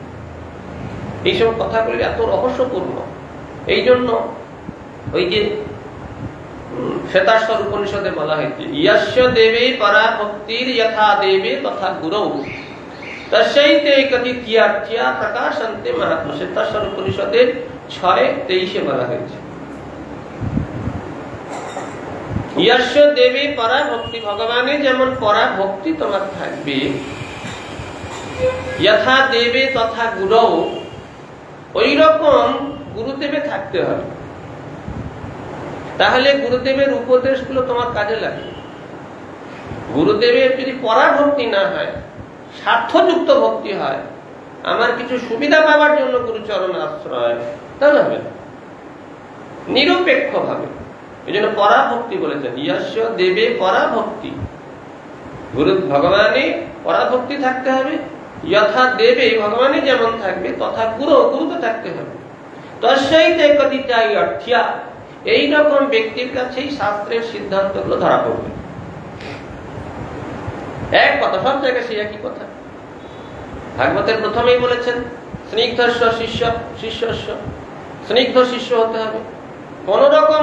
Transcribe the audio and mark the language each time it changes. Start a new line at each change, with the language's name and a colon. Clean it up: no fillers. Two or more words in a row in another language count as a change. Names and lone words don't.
Bangla: এইসব কথাগুলি এত রহস্যপূর্ণ, এই জন্য ওই যে শ্বেতাশ্বর উপনিষদে বলা হয়েছে,
Sanskrit: ইয়স্য দেবে পরা ভক্তির যথা দেবে তথা গুরৌ তস্যৈতে কথিত্যার্থ্যা প্রকাশন্তে মাহাত্ম্য।
Bangla: শ্বেতাশ্বর উপনিষদের 6:23 বলা হয়েছে।
Sanskrit: यश देवी परा भक्ति भगवाने
Bangla: যেমন পরা ভক্তি তোমার থাকবে
Sanskrit: यथा देवे तथा गुरु
Bangla: ওই রকম গুরুদেবে থাকতে হবে তাহলে গুরুদেবের উপদেশগুলো তোমার কাজে লাগবে গুরুদেবের যদি পরা ভক্তি না হয় স্বার্থযুক্ত ভক্তি হয় আমার কিছু সুবিধা পাওয়ার জন্য গুরুচরণ আশ্রয় তাহলে হবে না নিরপেক্ষ ভাবে এই জন্য পরা ভক্তি বলেছেন
Sanskrit: यश देवे পরা ভক্তি
Bangla: গুরু ভগবানে পরা ভক্তি থাকতে হবে
Sanskrit: यथा देवे
Bangla: ভগবানে যেমন থাকবে তথা গুরু গুরুতে থাকতে হবে
Sanskrit: তস্যৈতে কথিতাই অর্থ্যা
Bangla: এই রকম ব্যক্তির কাছেই শাস্ত্রের সিদ্ধান্তগুলো ধরা পড়বে এক কথা সব জায়গায় সেই একই কথা ভাগবতের প্রথমেই বলেছেন
Sanskrit: স্নিগ্ধস্য শিষ্য শিষ্যস্য
Bangla: স্নিগ্ধ শিষ্য হতে হবে কোন রকম